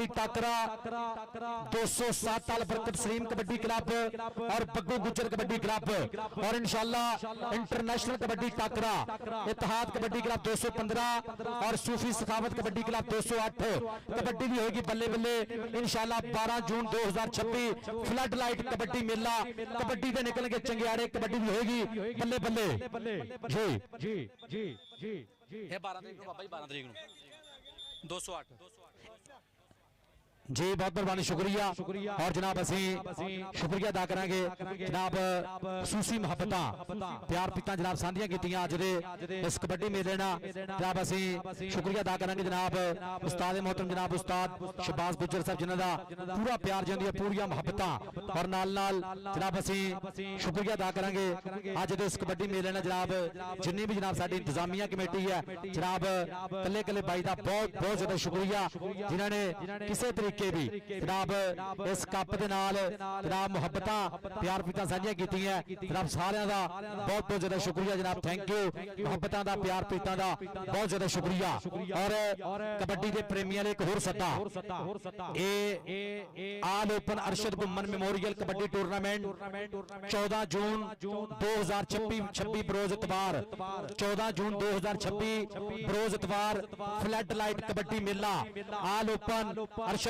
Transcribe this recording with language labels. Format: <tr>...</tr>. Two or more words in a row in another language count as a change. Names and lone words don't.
<pa>ਟਾਕਰਾ 207 ਆਲ ਬਰਕਤ ਸਲੀਮ ਕਬੱਡੀ ਕਲੱਬ ਔਰ ਬੱਗੂ ਗੁੱਜਰ ਕਬੱਡੀ ਕਲੱਬ ਔਰ ਇੰਸ਼ਾਅੱਲ੍ਹਾ ਇੰਟਰਨੈਸ਼ਨਲ ਕਬੱਡੀ ਟਾਕਰਾ ਇੱਤੇਹਾਦ ਕਬੱਡੀ ਕਲੱਬ 215 ਔਰ ਸੂਫ਼ੀ ਸਖ਼ਾਵਤ ਕਬੱਡੀ ਕਲੱਬ 208</pa> <ur>کبڈی بھی ہوگی</ur> <pa>ਬੱਲੇ ਬੱਲੇ ਇੰਸ਼ਾਅੱਲ੍ਹਾ 12 ਜੂਨ 2026 ਫਲੱਡ ਲਾਈਟ ਕਬੱਡੀ ਮੇਲਾ ਕਬੱਡੀ ਦੇ ਨਿਕਲਣਗੇ ਚੰਗਿਆੜੇ</pa> <ur>کبڈی بھی ہوگی</ur> <pa>ਬੱਲੇ ਬੱਲੇ ਜੀ ਜੀ ਜੀ ਜੀ</pa> <ur>یہ 12 تاریخ</ur> <pa>ਨੂੰ ਬਾਬਾ ਜੀ 12 ਤਰੀਕ ਨੂੰ 208 ਜੀ ਬਹੁਤ ਮਿਹਰਬਾਨੀ ਸ਼ੁਕਰੀਆ ਔਰ ਜਨਾਬ ਅਸੀ ਸ਼ੁਕਰੀਆ ਅਦਾ ਕਰਾਂਗੇ ਜਨਾਬ ਖ਼ਸੂਸੀ ਮੁਹੱਬਤਾਂ ਪਿਆਰ ਪੀਤਾਂ ਜਨਾਬ ਸਾਂਝੀਆਂ ਕੀਤੀਆਂ ਅੱਜ ਦੇ ਇਸ ਕਬੱਡੀ ਮੇਲੇ ਨਾਲ ਜਨਾਬ ਅਸੀ ਸ਼ੁਕਰੀਆ ਅਦਾ ਕਰਾਂਗੇ ਜਨਾਬ ਉਸਤਾਦ ਮੋਹਤਰਮ ਜਨਾਬ ਉਸਤਾਦ ਸ਼ਹਬਾਜ਼ ਗੁੱਜਰ ਸਾਹਬ ਜਿਨ੍ਹਾਂ ਦਾ ਪੂਰਾ ਪਿਆਰ ਜਿੰਦੀ ਪੂਰੀਆਂ ਮੁਹੱਬਤਾਂ ਔਰ ਨਾਲ ਨਾਲ ਜਨਾਬ ਅਸੀ ਸ਼ੁਕਰੀਆ ਅਦਾ ਕਰਾਂਗੇ ਅੱਜ ਦੇ ਇਸ ਕਬੱਡੀ ਮੇਲੇ ਨਾਲ ਜਨਾਬ ਜਿੰਨੀ ਭੀ ਜਨਾਬ ਸਾਡੀ ਇੰਤਜ਼ਾਮੀਆ ਕਮੇਟੀ ਹੈ ਜਨਾਬ ਕੱਲੇ ਕੱਲੇ ਭਾਈ ਦਾ ਬਹੁਤ ਬਹੁਤ ਜ਼ਿਆਦਾ ਸ਼ੁਕਰੀਆ ਜਿਨ੍ਹਾਂ ਨੇ ਕਿਸੀ ਤਰੀਕੇ ਭੀ ਜਨਾਬ ਇਸ ਕੱਪ ਦੇ ਨਾਲ ਜਨਾਬ ਮੁਹੱਬਤਾਂ ਪਿਆਰ ਪੀਤਾਂ ਸਾਂਝੀਆਂ ਕੀਤੀਆਂ ਜਨਾਬ ਸਾਰਿਆਂ ਦਾ ਬਹੁਤ ਬਹੁਤ ਜ਼ਿਆਦਾ ਸ਼ੁਕਰੀਆ ਜਨਾਬ</pa> <en>thank you</en> <pa>ਮੁਹੱਬਤਾਂ ਦਾ ਪਿਆਰ ਪੀਤਾਂ ਦਾ ਬਹੁਤ ਜ਼ਿਆਦਾ ਸ਼ੁਕਰੀਆ ਔਰ ਕਬੱਡੀ ਦੇ ਪ੍ਰੇਮੀਆਂ ਨੇ ਇੱਕ ਹੋਰ ਸੱਦਾ ਆਲ ਓਪਨ ਅਰਸ਼ਦ ਗੁੰਮਣ ਮੈਮੋਰੀਅਲ ਕਬੱਡੀ ਟੂਰਨਾਮੈਂਟ 14 ਜੂਨ 2026 ਬਰੋਜ਼ ਇਤਵਾਰ 14 ਜੂਨ 2026 ਬਰੋਜ਼ ਇਤਵਾਰ ਫਲੱਡ ਲਾਈਟ ਕਬੱਡੀ ਮੇਲਾ ਆਲ ਓਪਨ ਅਰਸ਼ਦ</pa>